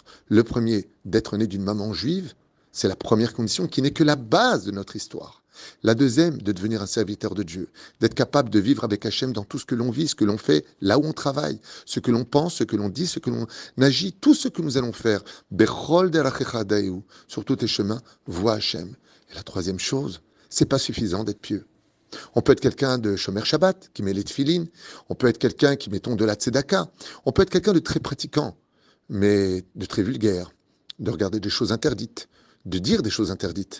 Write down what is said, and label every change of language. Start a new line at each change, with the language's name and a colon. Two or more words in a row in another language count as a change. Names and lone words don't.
French: Le premier, d'être né d'une maman juive, c'est la première condition qui n'est que la base de notre histoire. La deuxième, de devenir un serviteur de Dieu, d'être capable de vivre avec Hachem dans tout ce que l'on vit, ce que l'on fait, là où on travaille, ce que l'on pense, ce que l'on dit, ce que l'on agit, tout ce que nous allons faire.
Hebrew: בכל דרכיך דעהו,
French: sur tous tes chemins, vois Hachem. Et la troisième chose, c'est pas suffisant d'être pieux. On peut être quelqu'un de
Hebrew: שומר שבת,
French: qui met les tefilines, on peut être quelqu'un qui, mettons, de la tzedaka, on peut être quelqu'un de très pratiquant, mais de très vulgaire, de regarder des choses interdites, de dire des choses interdites.